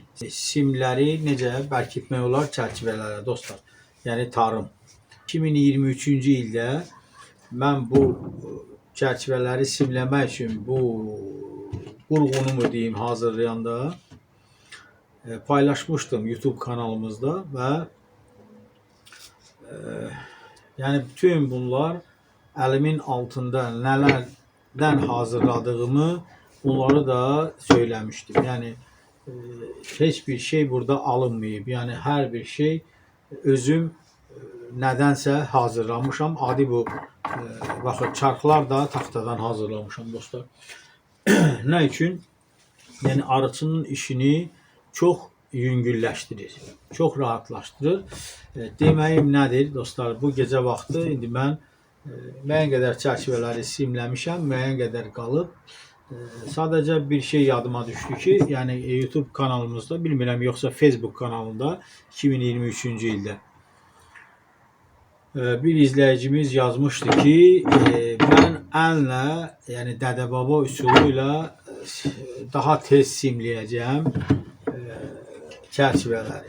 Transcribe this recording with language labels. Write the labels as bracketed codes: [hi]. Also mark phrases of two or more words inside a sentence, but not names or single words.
[az] Simləri necə bərkitmək olar çərçivələrə dostlar, yəni tarım. 2023-cü ildə mən bu çərçivələri simləmək üçün bu qurğunumu deyim hazırlayanda paylaşmışdım YouTube kanalımızda və yani bütün bunlar [tr] elimin altında nelerden hazırladığımı bunları da söylemiştim. [az] Yani hiçbir şey burada alınmayıb. Yani her bir şey özüm nedense hazırlamışam. Adi bu baxın çarxlar da taxtadan hazırlamışam dostlar. [tr] Ne için? [az] Yani arıçının işini çok yüngülləşdirir, çox rahatlaşdırır. Deməyim nədir dostlar? Bu gecə vaxtı indi mən müəyyən qədər çərçivələri simləmişəm, müəyyən qədər qalıb. Sadəcə bir şey yadıma düşdü ki, yəni YouTube kanalımızda, bilmirəm yoxsa Facebook kanalında 2023-cü ildə bir izləyicimiz yazmışdı ki, mən əllə, yəni dədə-baba üsulu ilə daha tez simləyəcəm çərçivələri.